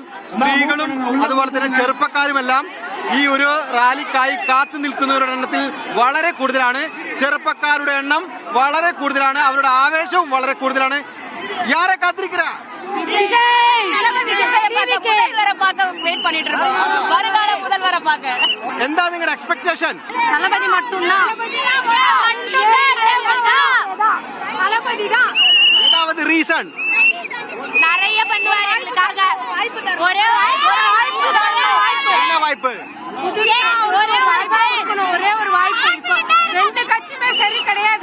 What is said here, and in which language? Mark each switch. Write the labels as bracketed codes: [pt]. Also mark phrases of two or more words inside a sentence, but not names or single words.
[ml] സ്ത്രീകളും അതുപോലെ തന്നെ ചെറുപ്പക്കാരുമെല്ലാം ഈ ഒരു റാലിക്കായി കാത്തു നിൽക്കുന്നവരുടെ എണ്ണത്തിൽ വളരെ കൂടുതലാണ്. ചെറുപ്പക്കാരുടെ എണ്ണം വളരെ കൂടുതലാണ്, അവരുടെ ആവേശവും വളരെ കൂടുതലാണ്. യാരെ കാത്തിരിക്കുക എന്താ നിങ്ങളുടെ എക്സ്പെക്ടേഷൻ? [ta] ஏதாவது ரீசன்? நிறைய பண்ணுவாரு எங்களுக்காக. ஒரே வாய்ப்பு ஒரே ஒரு வாய்ப்பு. ரெண்டு கட்சியுமே சரி கிடையாது.